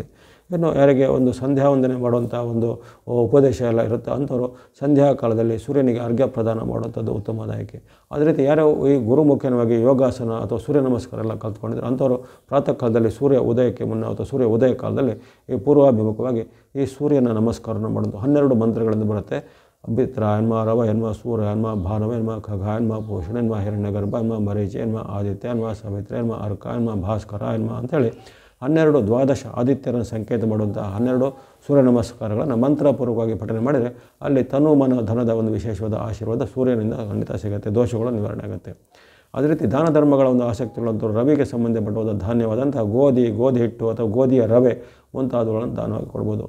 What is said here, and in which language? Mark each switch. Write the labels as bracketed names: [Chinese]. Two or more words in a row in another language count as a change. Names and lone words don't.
[Kannada] ಇನ್ನು ಯಾರಿಗೆ ಒಂದು ಸಂಧ್ಯಾ ವಂದನೆ ಮಾಡುವಂಥ ಒಂದು ಉಪದೇಶ ಎಲ್ಲ ಇರುತ್ತೆ ಅಂಥವರು ಸಂಧ್ಯಾ ಕಾಲದಲ್ಲಿ ಸೂರ್ಯನಿಗೆ ಅರ್ಘ್ಯ ಪ್ರದಾನ ಮಾಡುವಂಥದ್ದು ಉತ್ತಮವಾದ ಆಯ್ಕೆ. ಅದೇ ರೀತಿ ಯಾರೋ ಈ ಗುರುಮುಖ್ಯವಾಗಿ ಯೋಗಾಸನ ಅಥವಾ ಸೂರ್ಯ ನಮಸ್ಕಾರ ಎಲ್ಲ ಕಲ್ತ್ಕೊಂಡಿದ್ರು ಅಂಥವರು ಪ್ರಾತಃ ಕಾಲದಲ್ಲಿ ಸೂರ್ಯ ಉದಯಕ್ಕೆ ಮುನ್ನ ಅಥವಾ ಸೂರ್ಯ ಉದಯ ಕಾಲದಲ್ಲಿ ಈ ಪೂರ್ವಾಭಿಮುಖವಾಗಿ ಈ ಸೂರ್ಯನ ನಮಸ್ಕಾರನ ಮಾಡೋದು 12 ಮಂತ್ರಗಳಿಂದ ಬರುತ್ತೆ. ಅಭಿತ್ರ ಎನ್ಮ, ರವ ಎನ್ಮ, ಸೂರ್ಯ ಎನ್ಮ, ಭಾನವ ಎನ್ಮ, ಖಗ ಎನ್ಮ, ಪೂಷಣ ಎನ್ಮ, ಹಿರಣ್ಯಗರ್ಭ ಎನ್ಮ, ಮರೀಚ ಎನ್ಮ, ಆದಿತ್ಯ ಎನ್ಮ, ಸವಿತ್ರ ಎನ್ಮ, ಅರ್ಕ ಎನ್ಮ, ಭಾಸ್ಕರ ಎನ್ಮ ಅಂಥೇಳಿ 12 ದ್ವಾದಶ ಆದಿತ್ಯರನ್ನು ಸಂಕೇತ ಮಾಡುವಂಥ 12 ಸೂರ್ಯ ನಮಸ್ಕಾರಗಳನ್ನು ಮಂತ್ರಪೂರ್ವಕವಾಗಿ ಪಠನೆ ಮಾಡಿದರೆ ಅಲ್ಲಿ ತನು ಮನ ಧನದ ಒಂದು ವಿಶೇಷವಾದ ಆಶೀರ್ವಾದ ಸೂರ್ಯನಿಂದ ಖಂಡಿತ ಸಿಗುತ್ತೆ, ದೋಷಗಳು ನಿವಾರಣೆ ಆಗುತ್ತೆ. ಅದೇ ರೀತಿ ದಾನ ಧರ್ಮಗಳ ಒಂದು ಆಸಕ್ತಿಗಳಂತೂ ರವಿಗೆ ಸಂಬಂಧಪಟ್ಟವಾದ ಧಾನ್ಯವಾದಂಥ ಗೋಧಿ ಹಿಟ್ಟು ಅಥವಾ ಗೋಧಿಯ ರವೆ ಮುಂತಾದವುಗಳನ್ನು ದಾನವಾಗಿ ಕೊಡ್ಬೋದು.